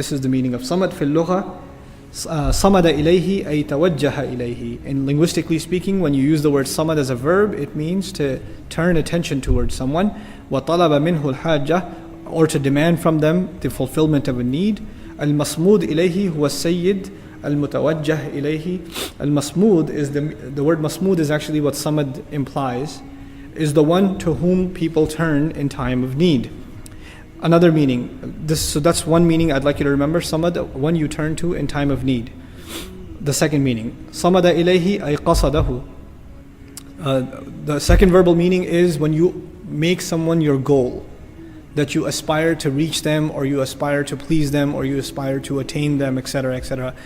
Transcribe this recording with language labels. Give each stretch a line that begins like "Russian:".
English: This is the meaning of samad
Arabic: في اللغة. صمد إليه أي توجه إليه.
English: In linguistically speaking, when you use the word samad as a verb, it means to turn attention towards someone.
Arabic: وطلب منه الحاجة,
English: or to demand from them the fulfillment of a need.
Arabic: المصمود إليه هو السيد المتوجه إليه. المصمود
English: is the word masmood is actually what samad implies, is the one to whom people turn in time of need. Another meaning, so that's one meaning I'd like you to remember, samad, one you turn to in time of need. The second meaning, samada ilayhi ay qasadahu. The second verbal meaning is when you make someone your goal, that you aspire to reach them, or you aspire to please them, or you aspire to attain them, etc., etc.